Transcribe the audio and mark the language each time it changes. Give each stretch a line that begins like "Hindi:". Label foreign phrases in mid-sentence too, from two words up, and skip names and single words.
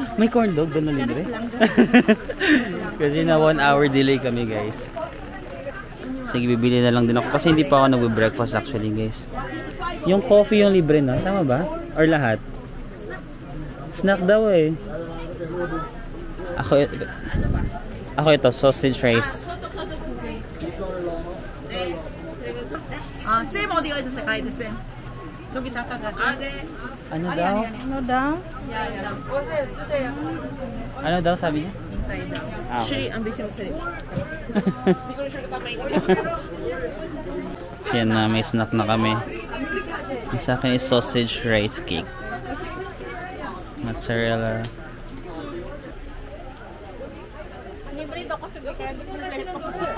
Filipino: May corn dog doon na libre? Kasi na
English: 1 hour delay
Filipino: kami guys. Sige, bibili na lang din ako kasi hindi pa ako nagbe-breakfast
English: actually guys.
Filipino: Yung coffee yung libre na, tama ba? Or lahat? Snack daw eh. Ako ito,
English: sausage rice.
Korean: 쌤 어디 가셨어요? 가이드 쌤. 저기 잠깐 가세요. 아, 네.
Filipino: Ano daw? Ano daw?
Korean: 오세요, 드세요.
Filipino: Ano daw sabi niya? 인사해 daw. Ah, okay.
Korean: 안 비시면 돼.
Filipino: Yan na, may snack na kami. Ang sa akin is
English: sausage rice cake.
Filipino: Mozzarella. Libre daw kasi kaya hindi ko lahat ako.